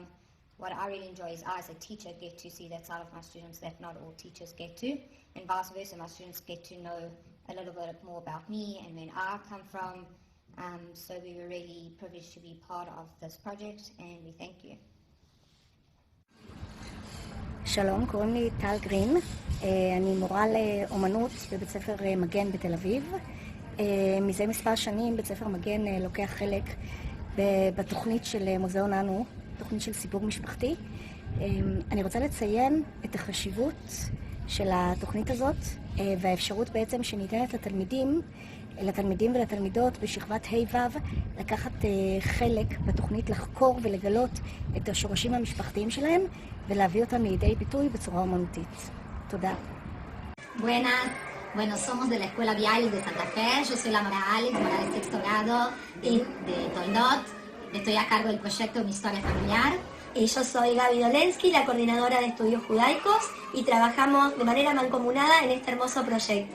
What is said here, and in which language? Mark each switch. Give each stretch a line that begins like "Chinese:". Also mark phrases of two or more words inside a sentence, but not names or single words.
English: What I really enjoy is I, as a teacher, get to see that side of my students that not all teachers get to, and vice versa, my students get to know a little bit more about me and where I come from. So we were really privileged to be part of this project, and we thank you.
Hebrew: שלום, קוראים לי טל גרין, אני מורה לאומנות בבית ספר מגן בתל אביב. מזה מספר שנים בית ספר מגן לוקח חלק בתוכנית של מוזיאון אנו, תוכנית של סיפור משפחתי. אני רוצה לציין את החשיבות של התוכנית הזאת והאפשרות בעצם שניתנת לתלמידים לתלמידים ולתלמידות בשכבת ה'-ו' לקחת חלק בתוכנית לחקור ולגלות את השורשים המשפחתיים שלהם ולהביא אותם לידי ביטוי בצורה אומנותית. תודה.
Spanish: Buenas. Bueno, somos de la Escuela Viales de Santa Fe. Yo soy la Mara Alex, Mara de sexto grado y de Toindot. Estoy a cargo del proyecto Una Historia Familiar. Y yo soy Gaby Dolensky, la coordinadora de estudios judaicos, y trabajamos de manera mancomunada en este hermoso proyecto.